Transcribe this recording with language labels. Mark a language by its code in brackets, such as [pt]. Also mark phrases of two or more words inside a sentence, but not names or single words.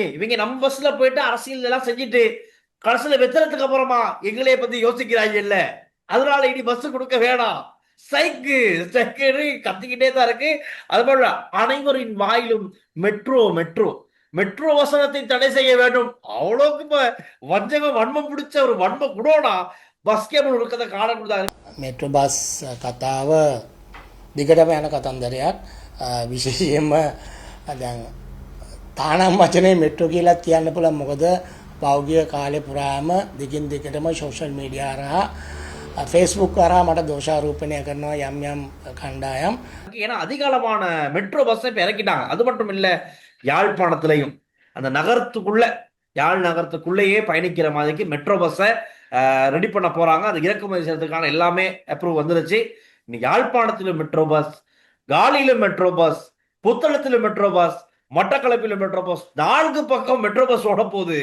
[ta] இவங்க நம்ம பஸ்ல போயிட்டு அரசியல் எல்லாம் செஞ்சுட்டு கடைசியில வெத்தனத்துக்கு அப்புறமா எங்களைய பத்தி யோசிக்கிறாங்க இல்ல, அதனால இனி பஸ் கொடுக்க வேணாம். சைக்கு சைக்கு கத்திக்கிட்டே தான் இருக்கு. அது போல அனைவரின் வாயிலும் மெட்ரோ மெட்ரோ மெட்ரோ வசனத்தை தடை செய்ய வேண்டும். அவ்வளவுக்கு இப்ப வஞ்சகம் வன்மம் பிடிச்ச ஒரு வன்ம குடோனா பஸ் கேபிள் இருக்கிறத காணக்கூடாது. [si] මෙට්‍රෝ බස් කතාව දිගටම යන කතන්දරයක්. විශේෂයෙන්ම දැන් තානම් වචනේ මෙට්‍රෝ කියලාත් කියන්න පුළුවන්. මොකද පෞද්ගලික කාලේ පුරාම දිගින් දිගටම [en] social media [si] හරහා Facebook හරහා මට දෝෂාරෝපණය කරනවා යම් යම් කණ්ඩායම්. [ta] ஏன்னா அதிகாலமான மெட்ரோ பஸ் இப்ப இறக்கிட்டாங்க. அது மட்டும் இல்ல, யாழ்ப்பாணத்திலையும் அந்த நகரத்துக்குள்ள யாழ் நகரத்துக்குள்ளேயே பயணிக்கிற மாதிரிக்கு மெட்ரோ பஸ்ஸை ரெடி பண்ண போறாங்க. அது இறக்குமதி செய்யறதுக்கான எல்லாமே அப்ரூவ் வந்துருச்சு. இன்னைக்கு யாழ்ப்பாணத்திலும் மெட்ரோ பஸ், காலியிலும் மெட்ரோ பஸ், புத்தளத்திலும் மெட்ரோ பஸ், மட்டக்களப்பிலும் மெட்ரோ பஸ், 4 பக்கம் மெட்ரோ பஸ் ஓட போகுது.